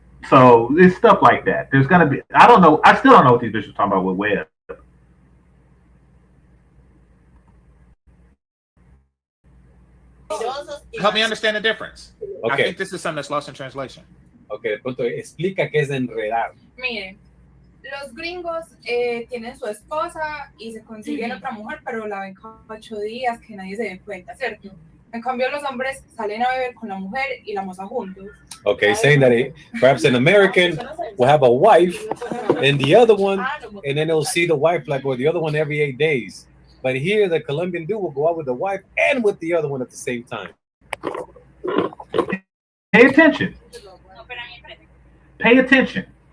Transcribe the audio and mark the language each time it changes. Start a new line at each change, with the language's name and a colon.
English: So it's stuff like that. There's gonna be, I don't know, I still don't know what these bitches are talking about with web. Help me understand the difference. I Okay, think this is something that's lost in translation.
Spanish: okay, de pronto explica qué es enredar. Miren, los gringos tienen su esposa y se consiguen otra mujer, pero la ven cada 8 días que nadie se dé cuenta, ¿cierto? En cambio, los hombres salen a beber con la mujer y la moza juntos.
English: Okay, saying that perhaps an American will have a wife and the other one, and then they'll see the wife like with the other one every 8 days. But here, the Colombian dude will go out with the wife and with the other one at the same time. Pay attention. Pay attention.